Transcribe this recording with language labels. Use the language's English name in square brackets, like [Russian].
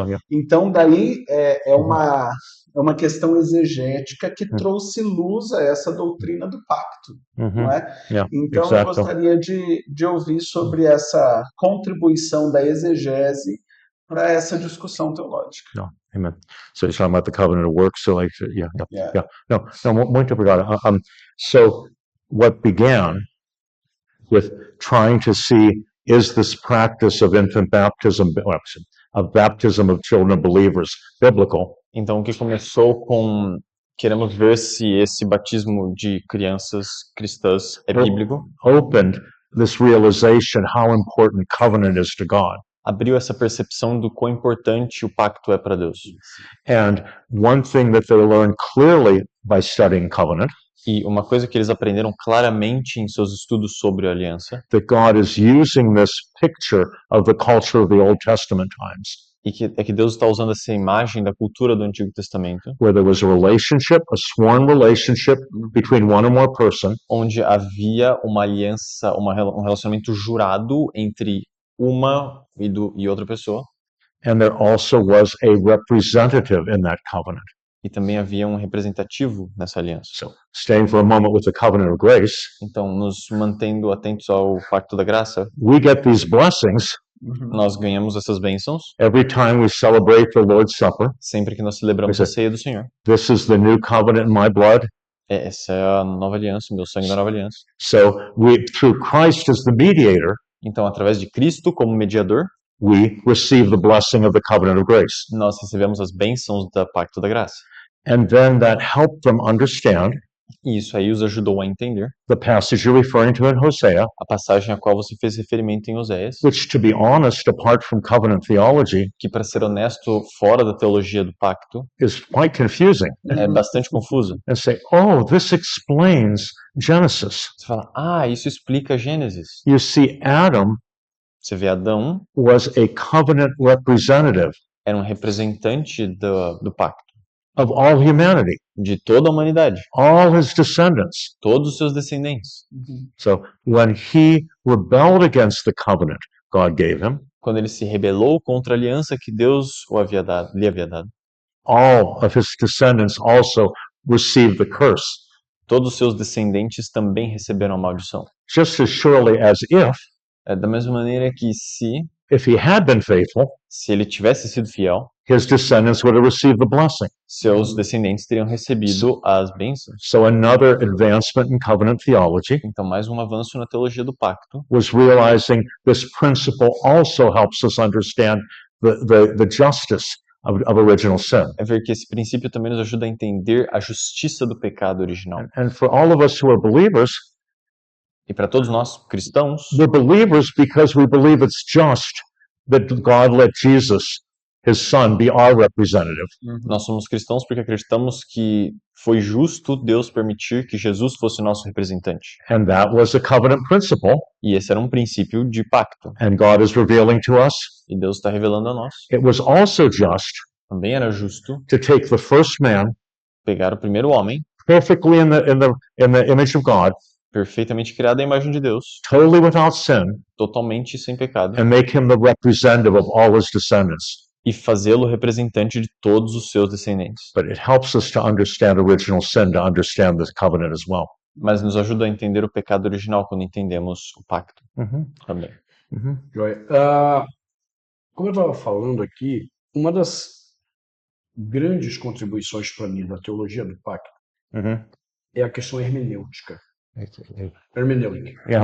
[Portuguese] Então, daí é uma questão exegética que trouxe luz a essa doutrina do pacto. Não é? Então, eu gostaria de ouvir sobre essa contribuição da exegese para essa discussão teológica. [English] No, amen. So he's talking about the covenant of works. So like, yeah. Yeah. [Portuguese] No, muito obrigado. [English] So what began with trying to see, is this practice of infant baptism, of baptism of children of believers, biblical? [Portuguese] Então, o que começou com queremos ver se esse batismo de crianças cristãs é bíblico, [English] Opened this realization how important covenant is to God. [Portuguese] abriu essa percepção do quão importante o pacto é para Deus. [English] And one thing that they learned clearly by studying covenant, [Portuguese] E uma coisa que eles aprenderam claramente em seus estudos sobre a aliança, [English] that God is using this picture of the culture of the Old Testament times, [Portuguese] é que Deus está usando essa imagem da cultura do Antigo Testamento, [English] where there was a relationship, a sworn relationship between one or more person, [Portuguese] onde havia uma aliança, um relacionamento jurado entre uma e outra pessoa, [English] and there also was a representative in that covenant. [Portuguese] e também havia um representativo nessa aliança. [English] So, staying for a moment with the covenant of grace, [Portuguese] Então, nos mantendo atentos ao pacto da graça, [English] we get these blessings [Portuguese] nós ganhamos essas bênçãos [English] every time we celebrate the Lord's Supper. [Portuguese] sempre que nós celebramos a ceia do Senhor. [English] This is the new covenant in my blood. [Portuguese] Essa é a nova aliança, o meu sangue da nova aliança. [English] So we, through Christ as the mediator, [Portuguese] Então, através de Cristo como mediador, [English] we receive the blessing of the covenant of grace. [Portuguese] nós recebemos as bênçãos do pacto da graça. [English] And then that helped them understand [Portuguese] E isso aí os ajudou a entender [English] the passage you're referring to in Hosea, [Portuguese] a passagem a qual você fez referimento em Oséias, [English] which, to be honest, apart from covenant theology, [Portuguese] que, para ser honesto, fora da teologia do pacto, [English] is quite confusing. [Portuguese] é bastante confusa. [English] And say, oh, this explains Genesis. [Portuguese] Você fala, isso explica Gênesis. [English] You see, Adam [Portuguese] Você vê Adão [English] was a covenant representative [Portuguese] era um representante do pacto, [English] of all humanity, [Portuguese] de toda a humanidade, [English] all his descendants. [Portuguese] todos os seus descendentes. [English] So when he rebelled against the covenant God gave him, [Portuguese] Quando ele se rebelou contra a aliança que Deus lhe havia dado, [English] all of his descendants also received the curse. [Portuguese] todos os seus descendentes também receberam a maldição. [English] Just as surely as [Portuguese] Da mesma maneira que [English] if he had been faithful, [Portuguese] se ele tivesse sido fiel, [English] his descendants would have received the blessing. [Portuguese] seus descendentes teriam recebido as bênçãos. [English] So another advancement in covenant theology [Portuguese] Então, mais um avanço na teologia do pacto [English] was realizing this principle also helps us understand the justice of original sin. [Portuguese] é ver que esse princípio também nos ajuda a entender a justiça do pecado original. [English] And for all of us who are believers, [Portuguese] E para todos nós cristãos, [English] we're believers because we believe it's just that God let Jesus, his son, be our representative. [Portuguese] nós somos cristãos porque acreditamos que foi justo Deus permitir que Jesus fosse o nosso representante. [English] And that was a covenant principle. [Portuguese] E esse era um princípio de pacto. [English] And God is revealing to us, [Portuguese] E Deus está revelando a nós. [English] it was also just [Portuguese] Também era justo [English] to take the first man, [Portuguese] pegar o primeiro homem, [English] perfectly in the image of God, [Portuguese] perfeitamente criado à imagem de Deus, [English] totally without sin, [Portuguese] totalmente sem pecado, [English] and make him the representative of all his descendants. [Portuguese] e fazê-lo representante de todos os seus descendentes. [English] But it helps us to understand original sin, to understand this covenant as well. [Portuguese] Mas nos ajuda a entender o pecado original quando entendemos o pacto também. Joia. Como eu estava falando aqui, uma das grandes contribuições para mim da teologia do pacto é a questão hermenêutica. Hermenêutica.